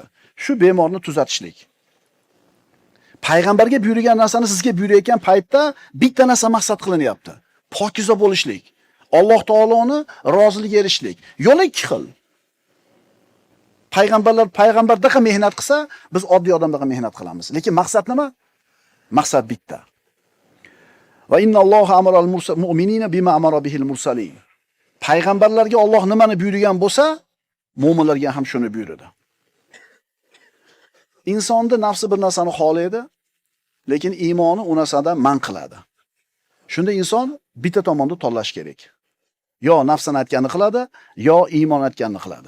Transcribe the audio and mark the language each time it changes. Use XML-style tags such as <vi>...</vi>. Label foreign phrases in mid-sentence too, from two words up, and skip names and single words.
<uz>Shu bemorni tuzatishlik. Payg'ambarga buyurgan narsani sizga buyurayotgan paytda bitta narsa maqsad qilinyapti. Pokiza bo'lishlik. Alloh taoloni roziligiga erishishlik. Yo'l ikki xil. Payg'ambardaqa mehnat qilsa, biz oddiy odamdaqa mehnat qilamiz. Lekin maqsad nima? Maqsad bitta.</uz> <ar>وإن الله أمر المؤمنين بما أمر به المرسلين.</ar> <uz>Payg'ambarlarga Alloh nimani buyurgan bo'lsa, mu'minlarga ham shuni buyurdi. Insonda nafsi bir narsani xohlaydi, lekin iymoni u narsadan man qiladi. Shunda inson bitta tomonda tanlash kerak. Yo nafsini aytganini qiladi, yo iymon aytganini qiladi.</uz>